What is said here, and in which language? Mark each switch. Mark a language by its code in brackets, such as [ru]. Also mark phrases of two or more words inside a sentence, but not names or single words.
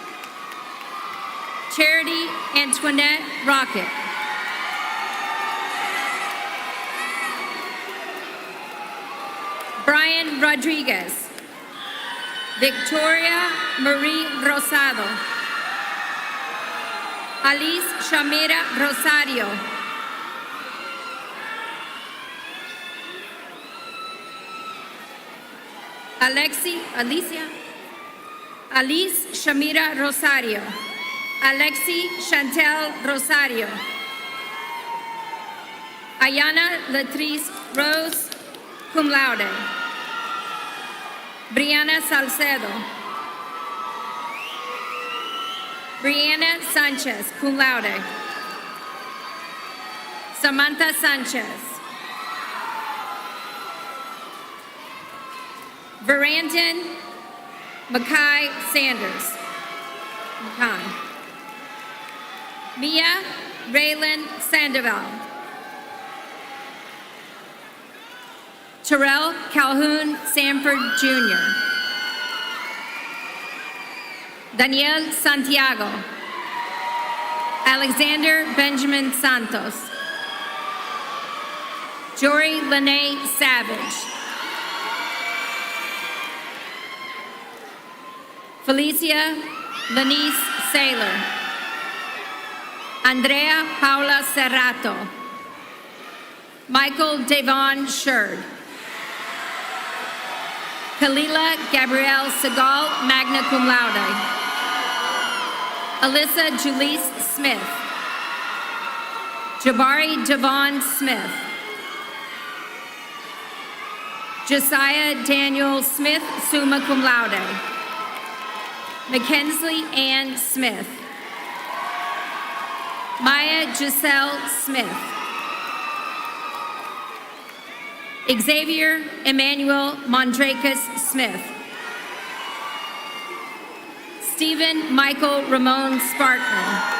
[en] Charity Antoinette Rocket. Brian Rodriguez. Victoria Marie Rosado. Alice Shamira Rosario. Alice Shamira Rosario. Alexi Chantel Rosario. Ayana Latrice Rose, [la] cum laude. [en] Brianna Salcedo. Brianna Sanchez, [la] cum laude. [en] Samantha Sanchez. Verandon Mackay Sanders. Mia Raylan Sandoval. Terrell Calhoun Sanford Jr. Daniel Santiago. Alexander Benjamin Santos. Jory Lene Savage. Felicia Lanice Saylor. Andrea Paula Serrato. Michael Devon Sherd. Kalila Gabrielle Segal, [la] magna cum laude. [en] Alyssa Julisse Smith. Jabari Devon Smith. Josiah Daniel Smith, [la] summa cum laude. [en] Mackenzie Ann Smith. Maya Giselle Smith. Xavier Emmanuel Mondracus Smith. Stephen Michael Ramon Sparkman.